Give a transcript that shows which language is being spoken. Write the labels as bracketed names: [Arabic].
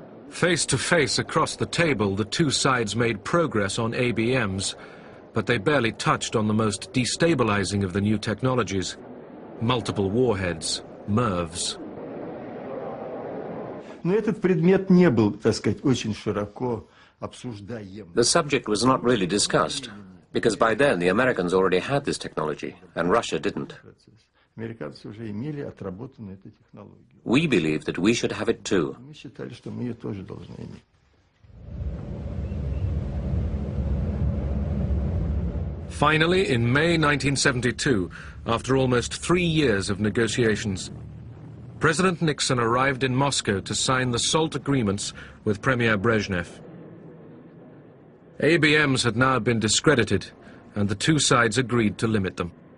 [English] Face to face across the table, the two sides made progress on ABMs, but they barely touched on the most destabilizing of the new technologies, multiple warheads, MIRVs. [Russian] Но этот предмет не был, так сказать, очень широко обсуждаем. [English] The subject was not really discussed, because by then the Americans already had this technology, and Russia didn't. [Russian] Американцы уже имели отработанную эту технологию. [English] We believed that we should have it too. [Russian] Мы считали, что мы ее тоже должны иметь. [English] Finally, in May 1972, after almost 3 years of negotiations, President Nixon arrived in Moscow to sign the SALT agreements with Premier Brezhnev. ABMs had now been discredited, and the two sides agreed to limit them.